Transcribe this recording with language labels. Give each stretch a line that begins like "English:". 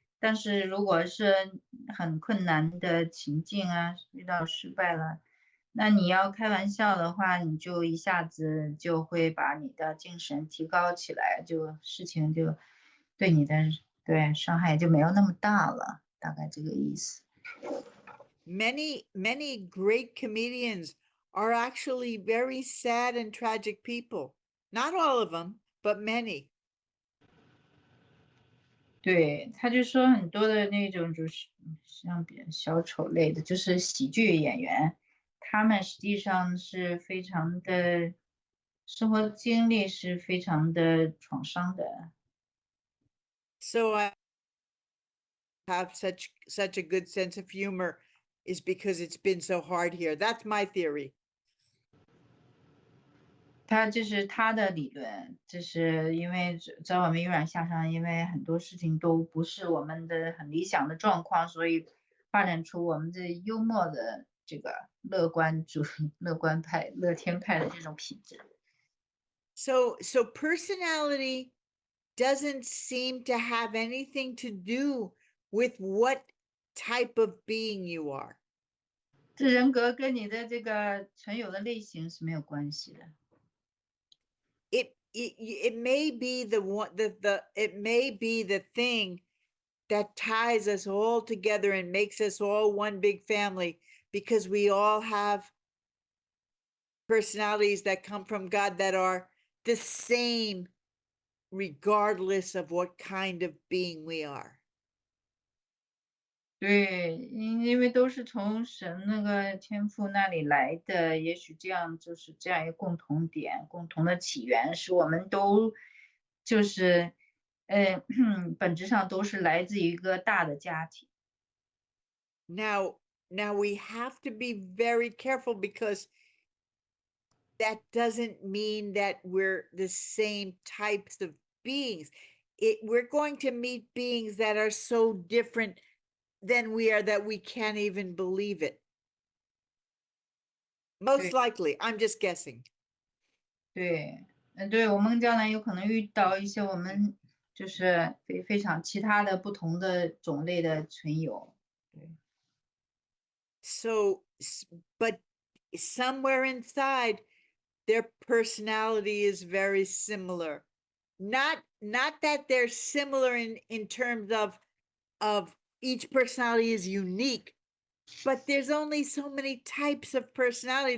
Chinese: 但是如果是很困难的情境啊，遇到失败了，那你要开玩笑的话，你就一下子就会把你的精神提高起来，事情就对你的对，伤害就没有那么大了，大概这个意思。
English: Many great comedians are actually very sad and tragic people. Not all of them, but many.
Chinese: 对，他就说很多的那种就是像比较小丑类的，就是喜剧演员，他们实际上是非常的生活经历是非常的创伤的。
English: So I have such a good sense of humor is because it's been so hard here. That's my theory.
Chinese: 他这是他的理论，这是因为在我们有点向上，因为很多事情都不是我们的很理想的状况，所以发展出我们这幽默的这个乐观主义、乐观派、乐天派的这种品质。
English: So personality doesn't seem to have anything to do with what type of being you are.
Chinese: 这人格跟你的这个存有的类型是没有关系的。
English: It may be it may be the thing that ties us all together and makes us all one big family, because we all have personalities that come from God that are the same regardless of what kind of being we are.
Chinese: 对，因为都是从神那个天赋那里来的，也许这样就是这样一个共同点，共同的起源是我们都就是，本质上都是来自于一个大的家庭。
English: Now we have to be very careful, because that doesn't mean that we're the same types of beings. We're going to meet beings that are so different than we are that we can't even believe it. Most
Chinese: 对
English: likely, I'm just guessing.
Chinese: 对，对，我们将来有可能遇到一些我们就是非常其他的不同的种类的存有。对。
English: So, but somewhere inside, their personality is very similar. Not that they're similar in terms of each personality is unique, but there's only so many types of personality.